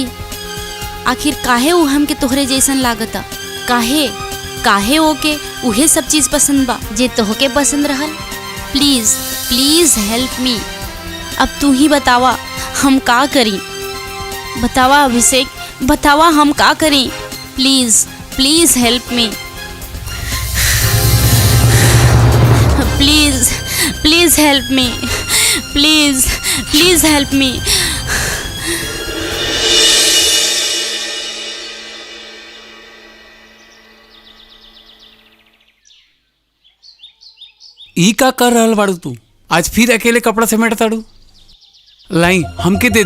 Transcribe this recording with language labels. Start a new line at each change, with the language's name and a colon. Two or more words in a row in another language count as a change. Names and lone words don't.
Bhojpuri: आखिर काहे वो हमके तोहरे जैसन लागता? काहे ओके उहे सब चीज पसंद बा जे तोहके पसंद रहल?
English: please help me.
Bhojpuri: अब तू ही बतावा हम का करी? बतावा अभिषेक, बतावा हम का करी?
English: Please help me. Please help me. Please help me.
Bhojpuri: ई का कर रहल बाड़ू तू? आज फिर अकेले कपड़ा समेट ताड़ू? लाई हमके दे दी।